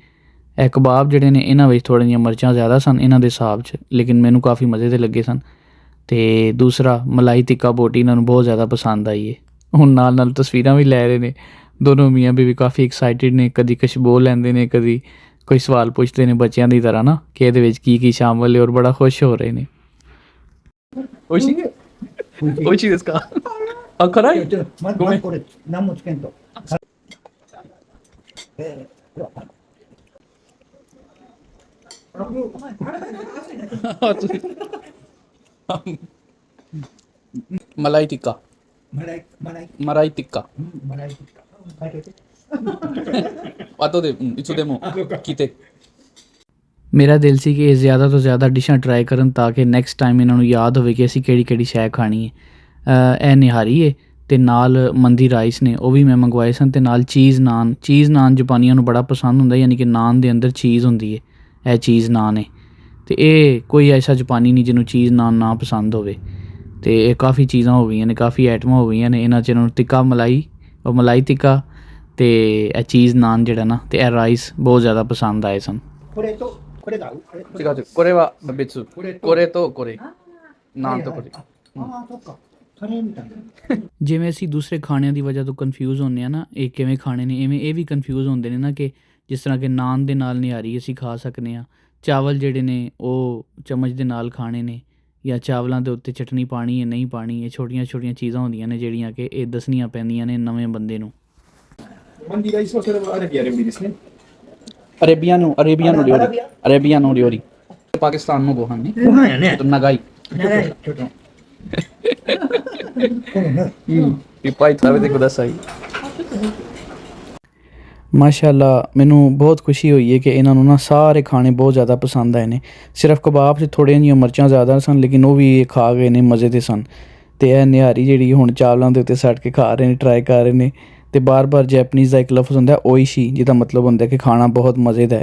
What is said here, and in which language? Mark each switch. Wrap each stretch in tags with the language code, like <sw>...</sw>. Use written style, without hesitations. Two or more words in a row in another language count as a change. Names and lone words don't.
<pa>ਇਹ ਕਬਾਬ ਜਿਹੜੇ ਨੇ ਇਹਨਾਂ ਵਿੱਚ ਥੋੜ੍ਹੀਆਂ ਜਿਹੀਆਂ ਮਿਰਚਾਂ ਜ਼ਿਆਦਾ ਸਨ ਇਹਨਾਂ ਦੇ ਹਿਸਾਬ 'ਚ, ਲੇਕਿਨ ਮੈਨੂੰ ਕਾਫੀ ਮਜ਼ੇ ਦੇ ਲੱਗੇ ਸਨ। ਅਤੇ ਦੂਸਰਾ ਮਲਾਈ ਟਿੱਕਾ ਬੋਟੀ ਇਹਨਾਂ ਨੂੰ ਬਹੁਤ ਜ਼ਿਆਦਾ ਪਸੰਦ ਆਈ ਹੈ। ਹੁਣ ਨਾਲ ਨਾਲ ਤਸਵੀਰਾਂ ਵੀ ਲੈ ਰਹੇ ਨੇ। ਦੋਨੋਂ ਮੀਆਂ ਬੀਵੀ ਕਾਫੀ ਐਕਸਾਈਟਿਡ ਨੇ। ਕਦੀ ਖੁਸ਼ਬੂ ਲੈਂਦੇ ਨੇ, ਕਦੀ ਕੋਈ ਸਵਾਲ ਪੁੱਛਦੇ ਨੇ ਬੱਚਿਆਂ ਦੀ ਤਰ੍ਹਾਂ ਨਾ ਕਿ ਇਹਦੇ ਵਿੱਚ ਕੀ ਕੀ ਸ਼ਾਮਲ ਹੈ, ਔਰ ਬੜਾ ਖੁਸ਼ ਹੋ ਰਹੇ ਨੇ।</pa> <ja>おいしいですか？あ、辛い？ごめん。これ何もつけんと。ਮਲਾਈ ਟਿੱਕਾ। ਮਲਾਈ ਟਿੱਕਾ। 後でいつでも聞いて।</ja> <pa>ਮੇਰਾ ਦਿਲ ਸੀ ਕਿ ਇਹ ਜ਼ਿਆਦਾ ਤੋਂ ਜ਼ਿਆਦਾ ਡਿਸ਼ਾਂ ਟਰਾਈ ਕਰਨ ਤਾਂ ਕਿ</pa> <en>next time</en> <pa>ਇਹਨਾਂ ਨੂੰ ਯਾਦ ਹੋਵੇ ਕਿ ਅਸੀਂ ਕਿਹੜੀ ਕਿਹੜੀ ਸ਼ੈ ਖਾਣੀ ਹੈ। ਇਹ ਨਿਹਾਰੀ ਹੈ ਅਤੇ ਨਾਲ ਮੰਦੀ ਰਾਈਸ ਨੇ, ਉਹ ਵੀ ਮੈਂ ਮੰਗਵਾਏ ਸਨ, ਅਤੇ ਨਾਲ ਚੀਜ਼ ਨਾਨ। ਚੀਜ਼ ਨਾਨ ਜਾਪਾਨੀਆਂ ਨੂੰ ਬੜਾ ਪਸੰਦ ਹੁੰਦਾ, ਯਾਨੀ ਕਿ ਨਾਨ ਦੇ ਅੰਦਰ ਚੀਜ਼ ਹੁੰਦੀ ਹੈ। ਇਹ ਚੀਜ਼ ਨਾਨ ਹੈ ਅਤੇ ਇਹ ਕੋਈ ਐਸਾ ਜਾਪਾਨੀ ਨਹੀਂ ਜਿਹਨੂੰ ਚੀਜ਼ ਨਾਨ ਨਾ ਪਸੰਦ ਹੋਵੇ। ਅਤੇ ਇਹ ਕਾਫੀ ਚੀਜ਼ਾਂ ਹੋ ਗਈਆਂ ਨੇ, ਕਾਫੀ ਆਈਟਮਾਂ ਹੋ ਗਈਆਂ ਨੇ। ਇਹਨਾਂ 'ਚ ਇਹਨਾਂ ਨੂੰ ਟਿੱਕਾ ਮਲਾਈ, ਉਹ ਮਲਾਈ ਟਿੱਕਾ ਅਤੇ ਇਹ ਚੀਜ਼ ਨਾਨ ਜਿਹੜਾ ਨਾ, ਅਤੇ ਇਹ ਰਾਈਸ ਬਹੁਤ ਜ਼ਿਆਦਾ ਪਸੰਦ ਆਏ ਸਨ।</pa> <ja>これは別。これとこれ。なんとこれ。 ਜਿਵੇਂ ਅਸੀਂ ਦੂਸਰੇ ਖਾਣਿਆਂ ਦੀ ਵਜ੍ਹਾ ਤੋਂ ਕਨਫਿਊਜ਼ ਹੁੰਦੇ ਹਾਂ ਨਾ, ਇਹ ਕਿਵੇਂ ਖਾਣੇ ਨੇ, ਇਵੇਂ ਇਹ ਵੀ ਕਨਫਿਊਜ਼ ਹੁੰਦੇ ਨੇ ਨਾ ਕਿ ਜਿਸ ਤਰ੍ਹਾਂ ਕਿ ਨਾਨ ਦੇ ਨਾਲ ਨਿਹਾਰੀ ਅਸੀਂ ਖਾ ਸਕਦੇ ਹਾਂ। ਚਾਵਲ ਜਿਹੜੇ ਨੇ ਉਹ ਚਮਚ ਦੇ ਨਾਲ ਖਾਣੇ ਨੇ, ਜਾਂ ਚਾਵਲਾਂ ਦੇ ਉੱਤੇ ਚਟਨੀ ਪਾਣੀ ਹੈ ਨਹੀਂ ਪਾਣੀ। ਇਹ ਛੋਟੀਆਂ ਛੋਟੀਆਂ ਚੀਜ਼ਾਂ ਹੁੰਦੀਆਂ ਨੇ ਜਿਹੜੀਆਂ ਕਿ ਇਹ ਦੱਸਣੀਆਂ ਪੈਂਦੀਆਂ ਨੇ ਨਵੇਂ ਬੰਦੇ ਨੂੰ। アレビアの料理。パキスタンのご飯ね。ご飯やね。ちょっと長い。ちょっと。いっぱい食べてください。</ja> <pa>ਮਾਸ਼ਾਅੱਲਾ, ਮੈਨੂੰ ਬਹੁਤ ਖੁਸ਼ੀ ਹੋਈ ਹੈ ਕਿ ਇਹਨਾਂ ਨੂੰ ਨਾ ਸਾਰੇ ਖਾਣੇ ਬਹੁਤ ਜ਼ਿਆਦਾ ਪਸੰਦ ਆਏ ਨੇ। ਸਿਰਫ ਕਬਾਬ 'ਚ ਥੋੜ੍ਹੀਆਂ ਜਿਹੀਆਂ ਮਿਰਚਾਂ ਜ਼ਿਆਦਾ ਸਨ, ਲੇਕਿਨ ਉਹ ਵੀ ਖਾ ਗਏ ਨੇ, ਮਜ਼ੇ ਦੇ ਸਨ। ਅਤੇ ਇਹ ਨਿਹਾਰੀ ਜਿਹੜੀ ਹੁਣ ਚਾਵਲਾਂ ਦੇ ਉੱਤੇ ਸੱਟ ਕੇ ਖਾ ਰਹੇ ਨੇ, ਟਰਾਈ ਕਰ ਰਹੇ ਨੇ। ਅਤੇ ਬਾਰ ਜੈਪਨੀਜ਼ ਦਾ ਇੱਕ ਲਫ਼ਜ਼ ਹੁੰਦਾ ਓਇਸ਼ੀ, ਜਿਹਦਾ ਮਤਲਬ ਹੁੰਦਾ ਕਿ ਖਾਣਾ ਬਹੁਤ ਮਜ਼ੇ ਦਾ।</pa>